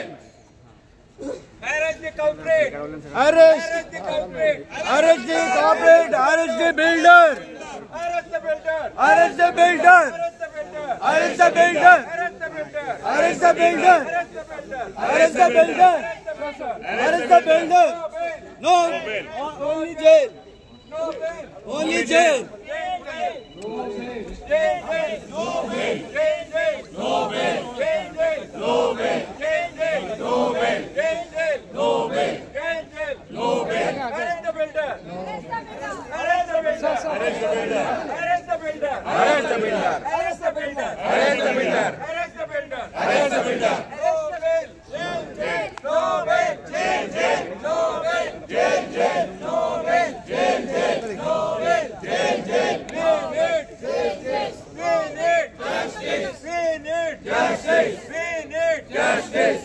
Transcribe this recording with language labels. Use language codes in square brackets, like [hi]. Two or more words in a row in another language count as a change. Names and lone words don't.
[en] arrest the culprit Arrest! arrest the culprit Arrest the culprit! Arrest the builder! arrest the builder Arrest the builder! arrest the builder Arrest the builder! arrest the builder Arrest the builder! arrest the builder Arrest the builder! Arrest the builder! No! Only jail! no bail Only jail! jail jail no bail jail jail no bail jail jail no bail jail jail no bail jail jail no bail jail jail no bail jail jail no bail arrest the builder arrest the builder arrest the builder arrest the builder arrest the builder, arrest the builder arrest the builder, arrest the builder arrest the builder, no bail jail jail no bail jail jail no bail jail jail no bail jail jail no bail jail jail we need justice we need justice we need justice